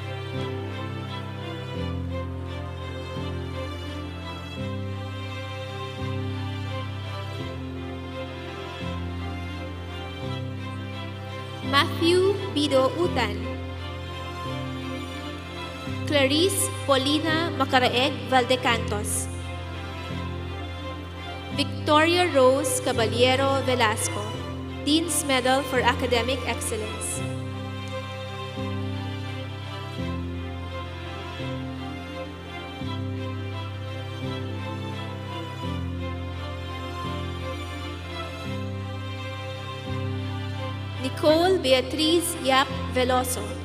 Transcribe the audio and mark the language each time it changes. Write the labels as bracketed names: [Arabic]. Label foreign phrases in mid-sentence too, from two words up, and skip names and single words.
[English] Matthew Bido Utan. Clarice Paulina Macaraeg Valdecantos. Victoria Rose Caballero Velasco, Dean's Medal for Academic Excellence. Nicole Beatriz Yap Veloso.